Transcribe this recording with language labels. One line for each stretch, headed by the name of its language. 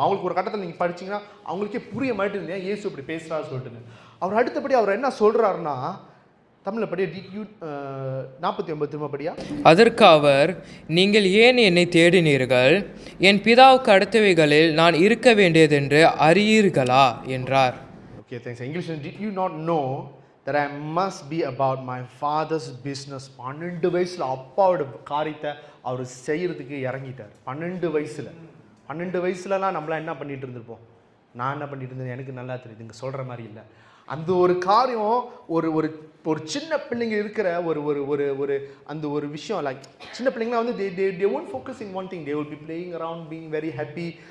Tamil: அவங்களுக்கு ஒரு கட்டத்தில் நீங்கள் படிச்சிங்கன்னா அவங்களுக்கே புரிய மாட்டேங்குது ஏன் இயேசு இப்படி பேசுகிறாரு சொல்லிட்டுன்னு. அவர் அடுத்தபடி அவர் என்ன சொல்கிறாருன்னா, தமிழில் படியா 49 திரும்ப படியா. அதற்கு அவர், நீங்கள் ஏன் என்னை தேடினீர்கள்? என் பிதாவுக்கு அடுத்தவைகளில் நான் இருக்க வேண்டியதென்று அறியீர்களா என்றார்.
English: Okay, thanks. English, did you not know that I must be about my father's business?
Tamil: 12 வயசில் அப்பாவோட காரியத்தை அவர் செய்கிறதுக்கு இறங்கிட்டார். 12 வயசுலலாம் நம்மளாம் என்ன பண்ணிட்டு இருந்திருப்போம்? நான் என்ன பண்ணிட்டு இருந்தேன் எனக்கு நல்லா தெரியுது, இங்கே சொல்கிற மாதிரி இல்லை. அந்த ஒரு காரியம் ஒரு ஒரு ஒரு சின்ன பிள்ளைங்க இருக்கிற ஒரு ஒரு ஒரு ஒரு அந்த ஒரு விஷயம், லைக் சின்ன பிள்ளைங்களாம் வந்து
English: they won't focus in one thing, they will be playing around, being very happy.